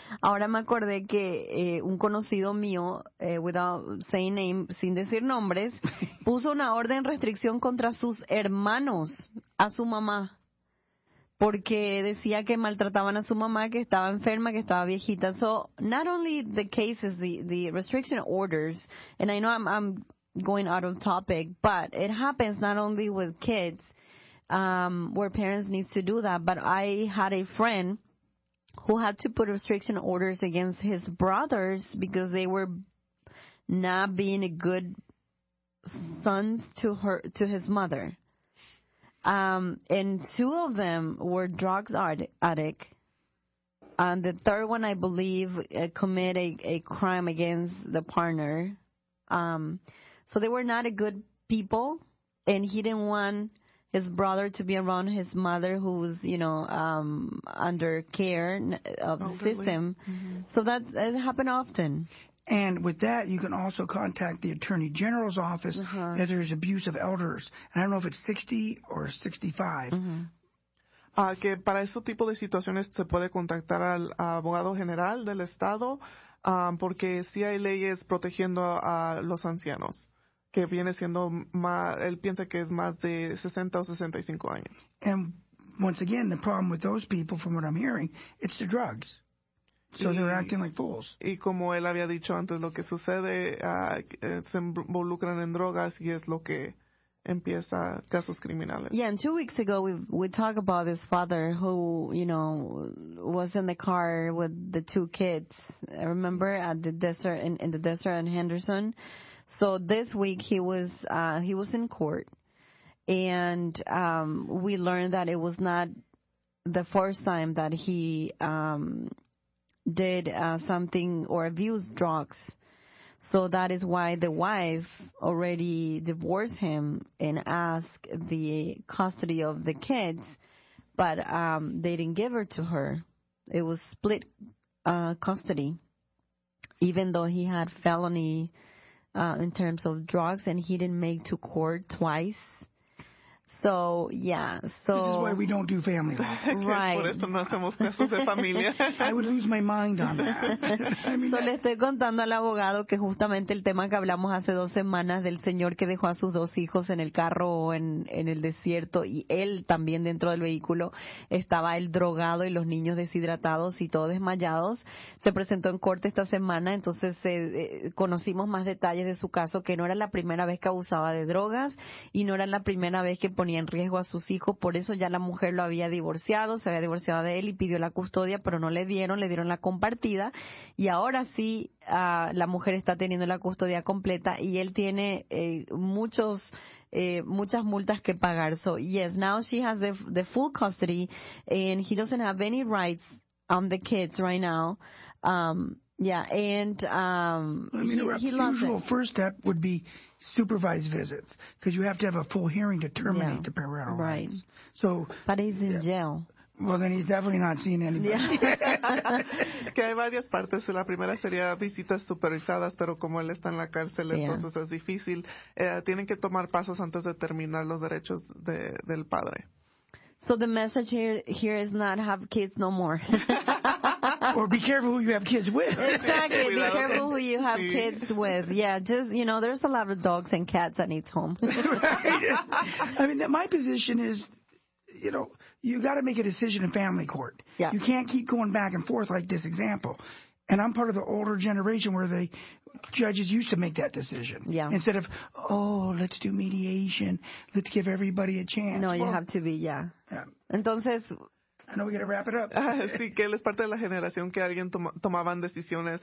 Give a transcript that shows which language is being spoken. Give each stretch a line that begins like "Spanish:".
Spanish: Ahora me acordé que un conocido mío,
English: without saying name,
Spanish: sin decir nombres, puso una orden de restricción contra sus hermanos a su mamá, porque decía que maltrataban a su mamá, que estaba enferma, que estaba viejita.
English: So not only the cases, the restriction orders, and I know I'm going out of topic, but it happens not only with kids, where parents need to do that, but I had a friend who had to put restriction orders against his brothers because they were not being a good sons to his mother. And two of them were drugs addict. And the third one, I believe, committed a crime against the partner. So they were not a good people, and he didn't want his brother to be around his mother, who was, under care of the system. So that happened often. And with that, you can also contact the Attorney General's office if there's abuse of elders. And I don't know if it's 60 or 65.
Spanish: Que para ese tipo de situaciones se puede contactar al abogado general del estado, porque sí hay leyes protegiendo a los ancianos, que viene siendo más, él piensa que es más de 60 o 65 años.
English: And once again, the problem with those people, from what I'm hearing, it's the drugs. So they're acting like fools.
Spanish: Y como él había dicho antes, lo que sucede, se involucran en drogas y es lo que empieza casos criminales.
English: Yeah, and 2 weeks ago we talked about this father who, was in the car with the two kids. I remember at the desert in the desert in Henderson. So this week he was in court, and we learned that it was not the first time that he did something or abused drugs. So that is why the wife already divorced him and asked the custody of the kids, but they didn't give her to her. It was split custody, even though he had felony in terms of drugs, and he didn't make to court twice. So, yeah. So this is why we don't do family law. Right.
Spanish: Por eso no hacemos casos de familia.
English: I would lose my mind on that.
Spanish: Le estoy contando al abogado que justamente el tema que hablamos hace 2 semanas del señor que dejó a sus 2 hijos en el carro o en el desierto, y él también dentro del vehículo, estaba él drogado y los niños deshidratados y todos desmayados. Se presentó en corte esta semana, entonces conocimos más detalles de su caso, que no era la primera vez que abusaba de drogas y no era la primera vez que ponía en riesgo a sus hijos. Por eso ya la mujer lo había divorciado, se había divorciado de él y pidió la custodia, pero no le dieron la compartida, y ahora sí la mujer está teniendo la custodia completa y él tiene muchas multas que pagar.
English: So yes, now she has the full custody and he doesn't have any rights on the kids right now. Yeah, and he loves the usual it. first step would be supervised visits, because you have to have a full hearing to terminate the parental rights. So, but he's in jail. Well, then he's definitely not seeing anybody. Yeah.
Spanish: Que hay varias partes. La primera sería visitas supervisadas, pero como él está en la cárcel,
English: Yeah.
Spanish: entonces es difícil. Tienen que tomar pasos antes de terminar los derechos del padre.
English: So the message here is not have kids no more. Or be careful who you have kids with. Exactly. Be
Spanish: Cuidado.
English: careful who you have
Spanish: Sí.
English: kids with. Yeah, just, there's a lot of dogs and cats that need home. Right? I mean, my position is, you got to make a decision in family court. Yeah. You can't keep going back and forth like this example. And I'm part of the older generation where the judges used to make that decision. Yeah. Instead of, let's do mediation. Let's give everybody a chance. No, you Well, have to be, yeah. yeah.
Spanish: Entonces,
English: I know we got to wrap it up.
Spanish: Sí, que él es parte de la generación que alguien tomaban decisiones.